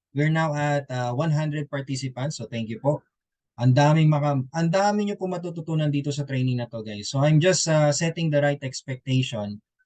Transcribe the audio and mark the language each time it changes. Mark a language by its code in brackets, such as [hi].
[en] We're now at 100 participants. So, thank you po. [tl] Ang dami niyo po matututunan dito sa training na to, guys. [en] So I'm just setting the right expectation.